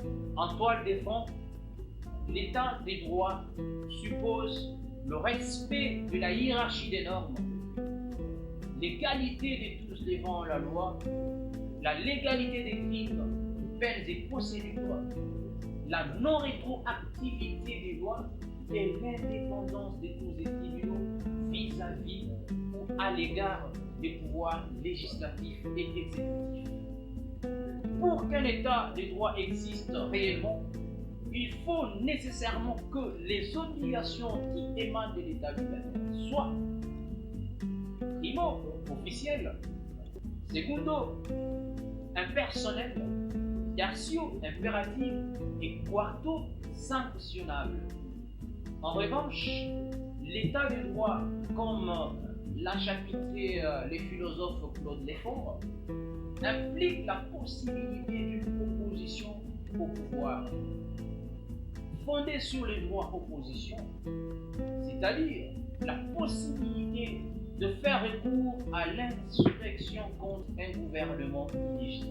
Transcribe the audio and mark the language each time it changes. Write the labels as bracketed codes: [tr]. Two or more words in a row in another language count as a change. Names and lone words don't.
[fr] En toile de fond, l'état des droits suppose le respect de la hiérarchie des normes, l'égalité de tous devant la loi, la légalité des crimes, peines et procédures, la non-rétroactivité des lois et l'indépendance des cours et tribunaux vis-à-vis ou à l'égard des pouvoirs législatifs et exécutifs. Pour qu'un état de droit existe réellement, il faut nécessairement que les obligations qui émanent de l'état lui-même soient primo, officielles, secundo, impersonnelles, tertio, impératives et quarto, sanctionnables. En revanche, l'état de droit, comme l'a chapitré les philosophes Claude Lefort, implique la possibilité d'une opposition au pouvoir, fondée sur les droits opposition, c'est-à-dire la possibilité de faire recours à l'insurrection contre un gouvernement illégitime.